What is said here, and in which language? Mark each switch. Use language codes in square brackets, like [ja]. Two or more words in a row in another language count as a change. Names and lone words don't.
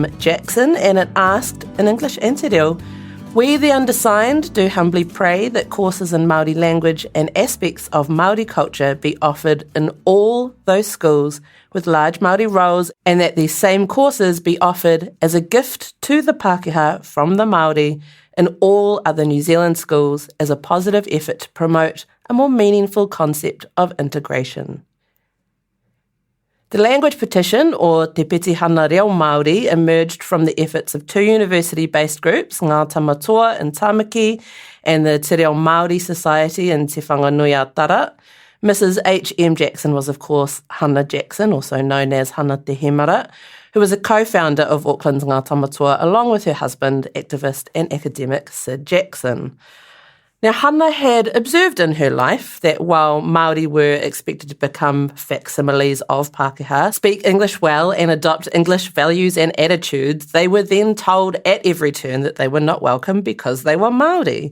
[en] Jackson and it asked, in English and Te Reo, "We the undersigned do humbly pray that courses in Māori language and aspects of Māori culture be offered in all those schools with large Māori roles and that these same courses be offered as a gift to the Pākehā from the Māori in all other New Zealand schools as a positive effort to promote a more meaningful concept of integration." The language petition, or Te Petition Reo Māori, emerged from the efforts of two university-based groups, Ngā Tamatoa in Tāmaki and the Te Reo Māori Society in Te Whanganui-a-Tara. Mrs. H.M. Jackson was, of course, Hana Jackson, also known as Hana Te Hemara, who was a co-founder of Auckland's Ngā Tamatoa, along with her husband, activist and academic Sid Jackson. Now, Hana had observed in her life that while Māori were expected to become facsimiles of Pākehā, speak English well and adopt English values and attitudes, they were then told at every turn that they were not welcome because they were Māori.